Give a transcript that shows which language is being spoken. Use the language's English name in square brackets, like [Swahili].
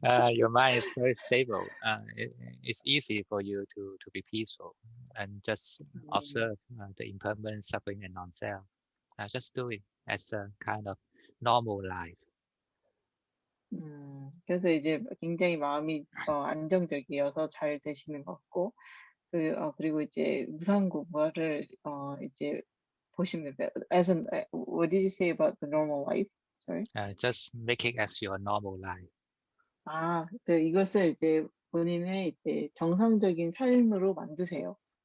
[English] Your mind is very stable. It's easy for you to be peaceful and just observe the impermanent suffering and non-self. Just do it as a kind of normal life. [Korean] 그래서 이제 굉장히 마음이 안정적이어서 잘 되시는 것 같고, 그리고 이제 무상고부를 이제 보시면 돼요. [English] As an, what did you say about the normal life? Sorry. Just make it as your normal life. [Korean] 이것을 이제 본인의 이제 정상적인 삶으로 만드세요.